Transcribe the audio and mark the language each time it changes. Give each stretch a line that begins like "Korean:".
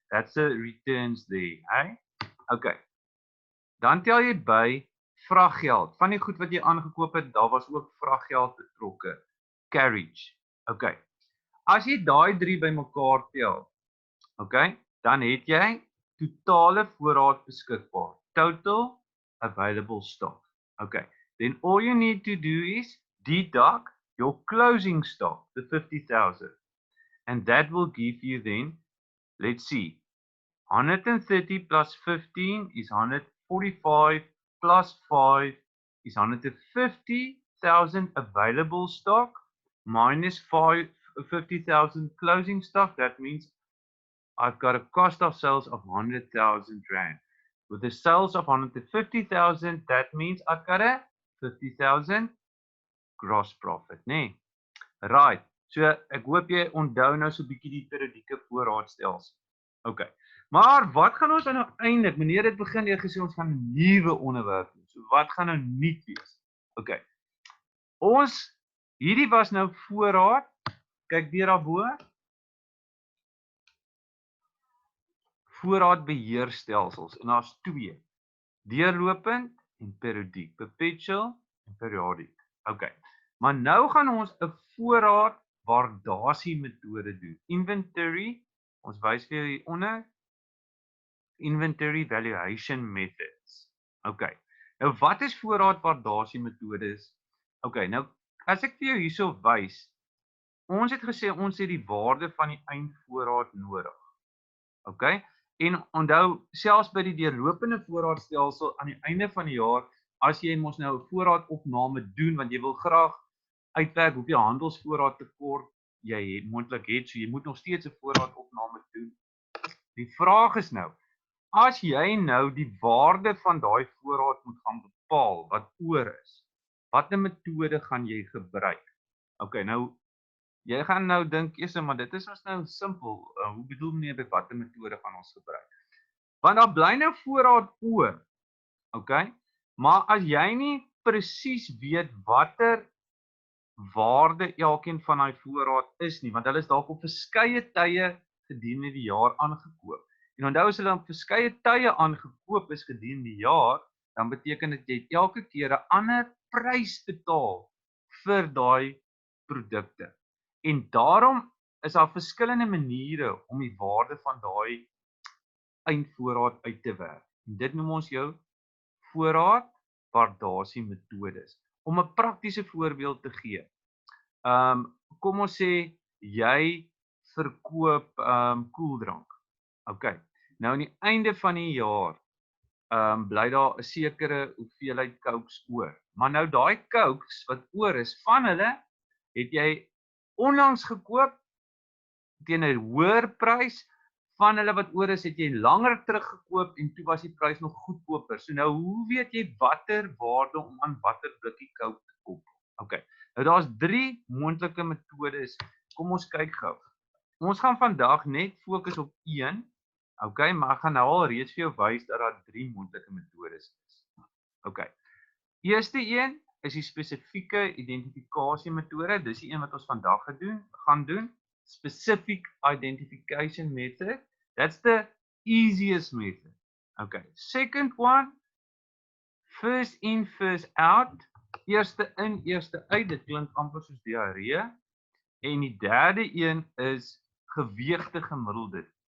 English: That's the returns there, Okay.
Afrikaans: Dan tel jy by vraggeld. Van die goed wat jy aangekoop het, daar was ook vraggeld betrokke. Carriage. Okay. As jy daai 3 bymekaar tel, okay, dan het jy totale voorraad beskikbaar.
English: Total available stock. Okay. Then all you need to do is deduct your closing stock, the 50,000. And that will give you then, let's see, 130 plus 15 is 145 plus 5 is 150,000 available stock minus 50,000 closing stock. That means I've got a cost of sales of 100,000 Rand. With the sales of 150,000, that means I've got a 50,000 gross profit, Right.
Afrikaans: So ek hoop jy onthou nou so 'n bietjie die periodieke voorraadstelsel. Okay. Maar wat gaan ons nou eintlik, meneer het begin gesê ons gaan 'n nuwe onderwerp doen. So wat gaan nou nuut wees? Okay. Hierdie was nou voorraad. Kyk weer daarbo. Voorraadbeheerstelsels, en daar's 2. Deurlopend en periodiek, perpetual en periodiek. Okay. Maar nou gaan ons 'n voorraadwaardasie metode doen. Inventory, ons wys vir hier onder,
English: inventory valuation methods.
Afrikaans: Okay. Nou wat is voorraadwaardasie metodes? Okay, nou as ek vir jou hierso wys, ons het gesê ons het die waarde van die eindvoorraad nodig. Okay? En onthou, selfs by die deurlopende voorraadstelsel aan die einde van die jaar, as jy mos nou 'n voorraadopname doen, want jy wil graag uitwerk hoeveel handelsvoorraad tekort jy moontlik het, so jy moet nog steeds 'n voorraadopname doen. Die vraag is nou, as jy nou die waarde van daai voorraad moet gaan bepaal wat oor is, watter metode gaan jy gebruik? Okay, nou jy gaan nou dink eers maar dit is ons nou simpel. Hoe bedoel meneer by watter metode gaan ons gebruik? Want daar bly nou voorraad oor. Okay? Maar as jy nie presies weet watter waarde elkeen van daai voorraad is nie, want hulle is dalk op verskeie tye gedurende die jaar aangekoop. En onthou as hulle op verskeie tye aangekoop is gedurende die jaar, dan beteken dit jy elke keer 'n ander prys betaal vir daai produkte. En daarom is daar verskillende maniere om die waarde van daai eindvoorraad uit te werk. En dit noem ons jou voorraadwaardasie metodes. Om 'n praktiese voorbeeld te gee. Kom ons sê jy verkoop koeldrank. Okay. Nou aan die einde van die jaar bly daar 'n sekere hoeveelheid Cokes oor. Maar nou daai Cokes wat oor is van hulle het jy onlangs gekoop teen 'n hoër prys. Van hulle wat oor is, het jy langer teruggekoop en toe was die prys nog goedkoper. So nou, hoe weet jy watter waarde om aan watter blikkie Coke te koop? Okay. Nou daar's 3 moontlike metodes. Kom ons kyk gou. Ons gaan vandag net fokus op een. Okay, maar ek gaan nou al reeds vir jou wys dat daar 3 moontlike metodes is. Okay. Eerste een is die spesifieke identifikasie metode. Dis die een wat ons vandag gaan doen.
English: Specific identification method. That's the easiest method. Okay. Second one, first in, first out.
Afrikaans: Eerste in, eerste uit. Dit klink amper soos diarree. En die derde een is geweegde gemiddelde.